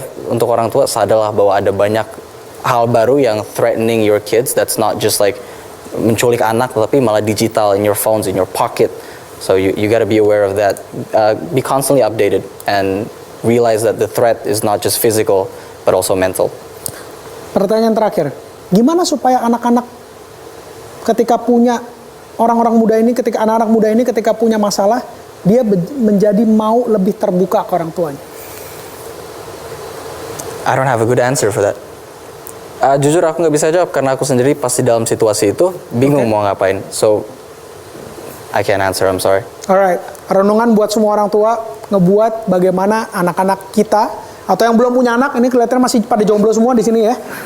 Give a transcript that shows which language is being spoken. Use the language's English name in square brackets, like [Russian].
[Indonesian] Untuk orang tua sadarlah bahwa ada banyak hal baru yang [English] threatening your kids. That's not just like [Indonesian] menculik anak, tapi malah [English] digital in your phones, in your pocket. So you got to be aware of that. Be constantly updated and realize that the threat is not just physical but also mental. [Indonesian] Pertanyaan terakhir, gimana supaya anak-anak ketika punya anak-anak muda ini ketika punya masalah, dia menjadi mau lebih terbuka ke orang tuanya? [English] I don't have a good answer for that. [Indonesian] Jujur aku nggak bisa jawab karena aku sendiri pasti dalam situasi itu bingung mau ngapain. [English] So I can't answer, I'm sorry. Alright, [Indonesian] renungan buat semua orang tua, ngebuat bagaimana anak-anak kita, atau yang belum punya anak, ini kelihatannya masih pada jomblo semua di sini ya.